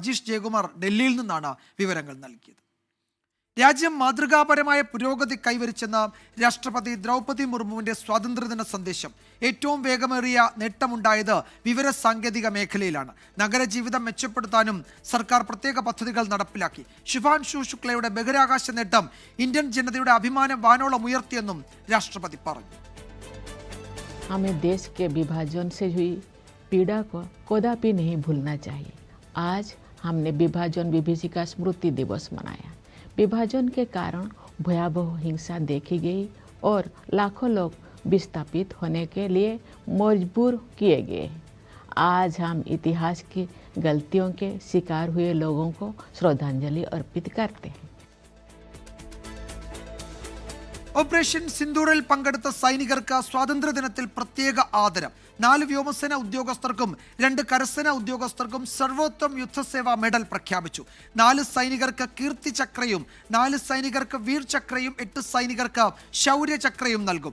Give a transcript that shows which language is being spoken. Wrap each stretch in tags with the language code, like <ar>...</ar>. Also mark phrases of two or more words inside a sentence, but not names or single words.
<ml>അജീഷ് ജയകുമാർ ഡൽഹിയിൽ നിന്നാണ് വിവരങ്ങൾ നൽകിയത്. രാജ്യം മാതൃകാപരമായ പുരോഗതി കൈവരിച്ചെന്ന രാഷ്ട്രപതി ദ്രൗപദി മുർമുവിന്റെ സ്വാതന്ത്ര്യദിന സന്ദേശം. ഏറ്റവും വേഗമേറിയ നേട്ടമുണ്ടായത് വിവരസാങ്കേതിക മേഖലയിലാണ്. നഗരജീവിതം മെച്ചപ്പെടുത്താനും സർക്കാർ പ്രത്യേക പദ്ധതികൾ നടപ്പിലാക്കി. ശുഭാൻഷു ശുക്ലയുടെ ബഹിരാകാശ നേട്ടം ഇന്ത്യൻ ജനതയുടെ അഭിമാനം വാനോളം ഉയർത്തിയെന്നും രാഷ്ട്രപതി പറഞ്ഞു.</ml> <hi>हमें देश के विभाजन से हुई पीड़ा को कदापि नहीं भूलना चाहिए। आज हमने विभाजन विभीषिका स्मृति दिवस मनाया। विभाजन के कारण भयावह हिंसा देखी गई और लाखों लोग विस्थापित होने के लिए मजबूर किए गए। आज हम इतिहास की गलतियों के शिकार हुए लोगों को श्रद्धांजलि अर्पित करते हैं।</hi> <ml>ഓപ്പറേഷൻ സിന്ദൂറിൽ പങ്കെടുത്ത സൈനികർക്ക് സ്വാതന്ത്ര്യദിനത്തിൽ പ്രത്യേക ആദരം. 4 വ്യോമസേന ഉദ്യോഗസ്ഥർക്കും 2 കരസേന ഉദ്യോഗസ്ഥർക്കും സർവോത്തം യുദ്ധസേവാ മെഡൽ പ്രഖ്യാപിച്ചു. 4 സൈനികർക്ക് കീർത്തി ചക്രയും 4 സൈനികർക്ക് വീർ ചക്രയും 8 സൈനികർക്ക് ശൗര്യ ചക്രയും നൽകും.</ml>